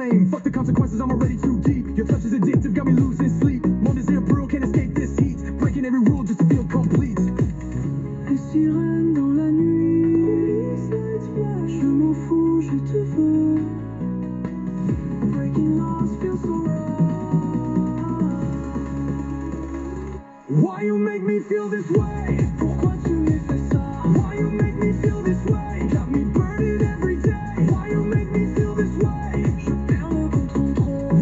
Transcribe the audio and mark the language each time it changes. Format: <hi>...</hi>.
<en>Fuck the consequences, I'm already too deep. Your touch is addictive, got me losing sleep.</en> <fr>Mon désir brûle,</fr> <en>can't escape this heat. Breaking every rule just to feel complete.</en> <fr>Les sirènes dans la nuit, je m'en fous, je te veux.</fr> <en>Breaking laws feels so wrong. Why you make me feel this way?</en> <fr>Pourquoi tu me fais ça?</fr> <en>Why you make me feel this way? Got me burning every day. Why you make me feel this way?</en> <fr>Je perds le contrôle.</fr>